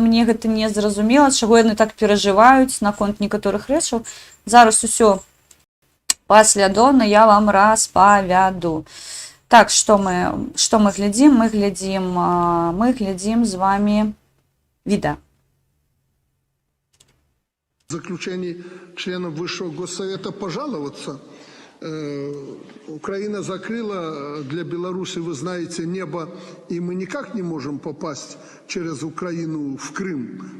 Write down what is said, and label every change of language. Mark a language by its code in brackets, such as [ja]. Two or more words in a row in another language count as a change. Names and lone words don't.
[be] Мне гэта не зразумела, чаго яны так перажываюць наконт некаторых рэчаў. Зараз усё паслядоўна я вам распавяду. Так, што мы глядзім? Мы глядзім з вами відэа. [ru] Заключение членов Высшего Госсовета пожаловаться. Украина закрыла для Беларуси, вы знаете, небо, и мы никак не можем попасть через Украину в Крым.